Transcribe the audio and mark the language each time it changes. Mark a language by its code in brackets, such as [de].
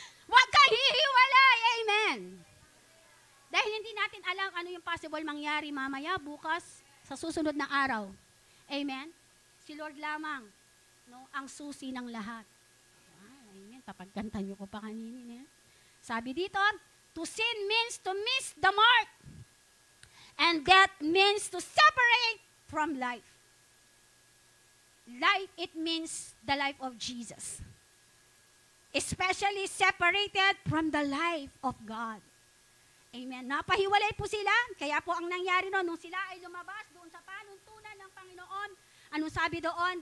[tl] Huwag kang hihiwalay. Amen. Dahil hindi natin alam ano yung possible mangyari mamaya, bukas, sa susunod na araw. Amen. Si Lord lamang, no, ang susi ng lahat. Amen. Papagkanta niyo ko pa kanina. Sabi dito, [en] to sin means to miss the mark. And death means to separate from life. Life, it means the life of Jesus. Especially separated from the life of God. [tl] Amen. Napahiwalay po sila. Kaya po ang nangyari noon, nung sila ay lumabas doon sa panuntunan ng Panginoon, anong sabi doon?